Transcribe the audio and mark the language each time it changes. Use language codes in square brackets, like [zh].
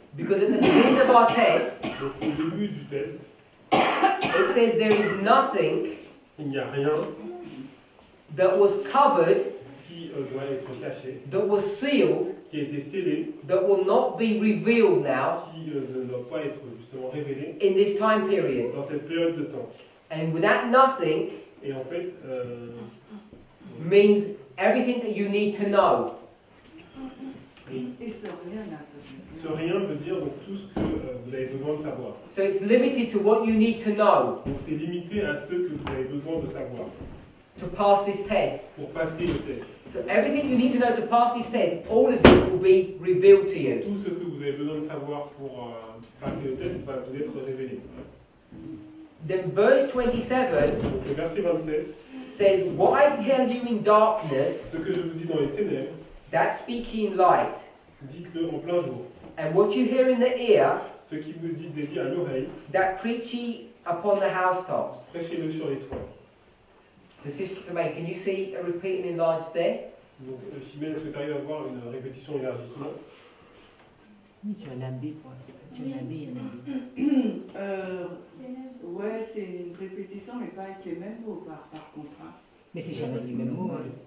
[en] Because at the beginning of our test, [fr] Donc au début du test, [en] it says there is nothing [fr] il n'y a rien [en] that was covered, [fr] qui doit être caché, [en] that was sealed, [fr] qui a été scellé, [en] that will not be revealed now [fr] qui ne doit pas être justement révélé [en] in this time period. [fr] dans cette période de temps. [en] And with that nothing [fr] Et en fait, [en] means everything that you need to know. [fr] Et ce rien là. ce rien veut dire donc tout ce que vous avez besoin de savoir. [en] So it's limited to what you need to know [fr] Donc c'est limité à ce que vous avez besoin de savoir [en] to pass this test. [fr] pour passer le test. [en] So everything you need to know to pass this test, all of this will be revealed to you. [fr] Tout ce que vous avez besoin de savoir pour passer le test va vous être révélé. [en] Then verse 27 [fr] Donc le verset 27, [en] says, what I tell you in darkness, [fr] ce que je vous dis dans les ténèbres, [en] that speak ye in light. [fr] dites-le en plein jour. [en] And what you hear in the ear, [fr] Ce qui vous dit dédié à l'oreille, [en] that preach ye upon the housetops. [fr] prêchez-le sur les toits. [en] So Sister Tremaine, can you see a repeat and enlarged there? [fr] Donc Chimène, est-ce que tu arrives à voir une répétition élargissement? Oui, tu as un abbé, quoi. Tu as un abbé, un abbé. Ouais, c'est une répétition, mais pas avec les mêmes mots par contre. Hein. Mais c'est jamais les mêmes mots. Hein.